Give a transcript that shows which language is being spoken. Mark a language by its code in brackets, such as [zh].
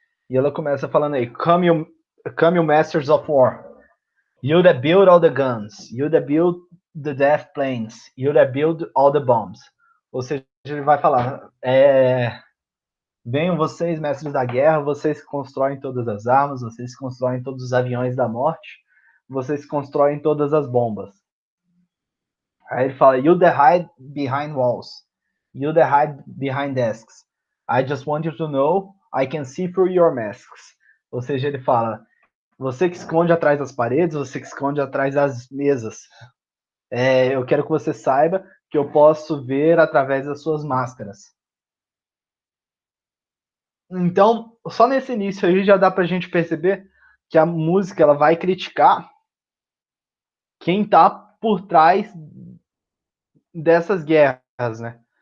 [pt] E ela começa falando aí, [en] come you masters of war, you that build all the guns, you that build the death planes, you that build all the bombs. [pt] Ou seja, ele vai falar, venham vocês, mestres da guerra, vocês que constroem todas as armas, vocês que constroem todos os aviões da morte, vocês que constroem todas as bombas. Aí ele fala, [en] you that hide behind walls, you that hide behind desks. I just want you to know I can see through your masks. [pt] Ou seja, ele fala, você que esconde atrás das paredes, você que esconde atrás das mesas. Eu quero que você saiba que eu posso ver através das suas máscaras. Então, só nesse início aí já dá pra gente perceber que a música ela vai criticar quem tá por trás dessas guerras, né?